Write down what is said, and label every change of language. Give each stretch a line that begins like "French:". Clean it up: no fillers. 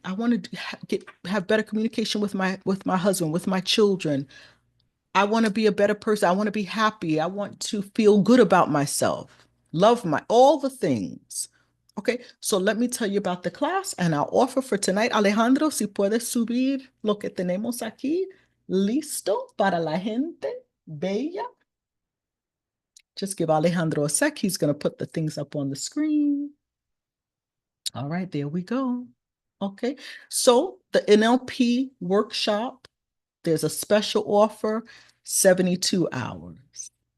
English: I want to have better communication with my husband, with my children. I want to be a better person. I want to be happy. I want to feel good about myself, love my all the things. Okay, so let me tell you about the class and our offer for tonight.
Spanish: Alejandro, si puedes subir lo que tenemos aquí, listo para la gente bella.
English: Just give Alejandro a sec. He's going to put the things up on the screen. All right, there we go. Okay, so the NLP workshop, there's a special offer, 72 hours.